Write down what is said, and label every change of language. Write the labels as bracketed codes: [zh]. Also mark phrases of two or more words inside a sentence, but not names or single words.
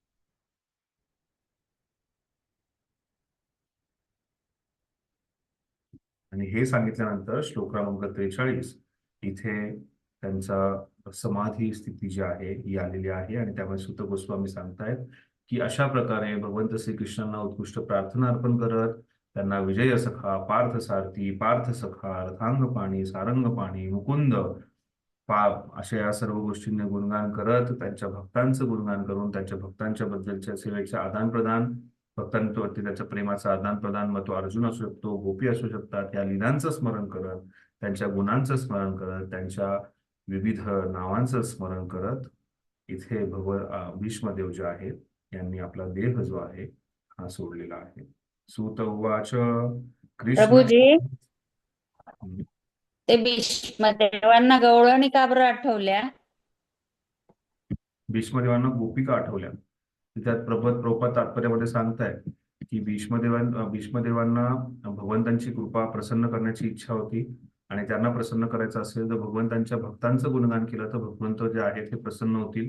[mr] आणि हे सांगितल्यानंतर श्लोक क्रमांक 43 इथे त्यांचा समाधी स्थिती जी आहे ही आलेली आहे आणि त्यामुळे सुत गोस्वामी सांगतायत की अशा प्रकारे भगवंत श्रीकृष्णांना उत्कृष्ट प्रार्थना अर्पण करत त्यांना विजय सखा, पार्थ सारथी, पार्थ सखा, रथांग पाणी, सारंग पाणी, मुकुंद अशा या सर्व गोष्टींनी गुणगान करत त्यांच्या भक्तांचं गुणगान करून त्यांच्या भक्तांच्या बद्दलच्या सेवेचे आदान प्रदान, भक्तांवरती त्याच्या प्रेमाचं आदान प्रदान, मग तो अर्जुन असू शकतो, गोपी असू शकतात, या लीलांचं स्मरण करत, त्यांच्या गुणांचं स्मरण करत, त्यांच्या विविध नावांचं स्मरण करत इथे भीष्मदेव जे आहेत यांनी आपला देह जो आहे हा सोडलेला आहे. [sa] सूत उवाच कृष्ण [mr] प्रभूजी, ते भीष्मदेवांना गवळणी का बरं आठवल्या? भीष्मदेवांना गोपिका आठवल्या. त्यात प्रभुपाद तात्पर्यामध्ये सांगताय की भीष्मदेवांना भगवंतांची कृपा प्रसन्न करण्याची इच्छा होती आणि त्यांना प्रसन्न करायचं असेल तर भगवंतांच्या भक्तांचं गुणगान केलं तर भगवंत जे आहेत ते प्रसन्न होतील.